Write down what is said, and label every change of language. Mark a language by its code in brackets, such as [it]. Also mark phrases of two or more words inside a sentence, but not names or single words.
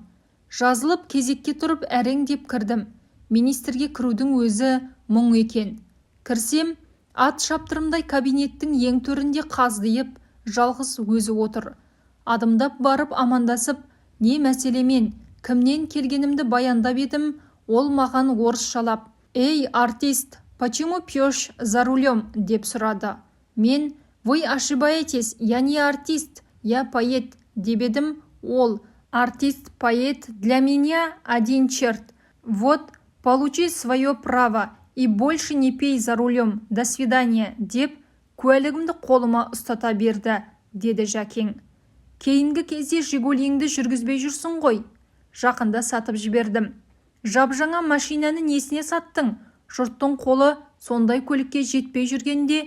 [kk] Жазылып кезекке тұрып әрең деп кірдім. Министрге кірудің өзі мұң екен. Кірсем, ат шаптырымдай кабинеттің ең төрінде қаздиып, жалғыз өзі отыр. Адымдап барып амандасып, не мәселемен, кімнен келгенімді баяндап едім, ол маған орысшалап: [ru] «Эй, артист, почему пьешь за рулем?» [kk] деп сұрады. Мен: [ru] «Вы ошибаетесь, я не артист, я поэт» [kk] деп едім. Ол: [ru] «Артист, поэт для меня один черт. Вот, получи свое право и больше не пей за рулем. До свидания» [kk] деп куәлігімді қолыма ұстата берді, деді Жәкең. «Кейінгі кезде Жигулиіңді жүргізбей жүрсің ғой?» Жақында сатып жібердім. «Жап-жаңа машинаны несіне саттың? Жұрттың қолы сондай көлікке жетпей жүргенде?»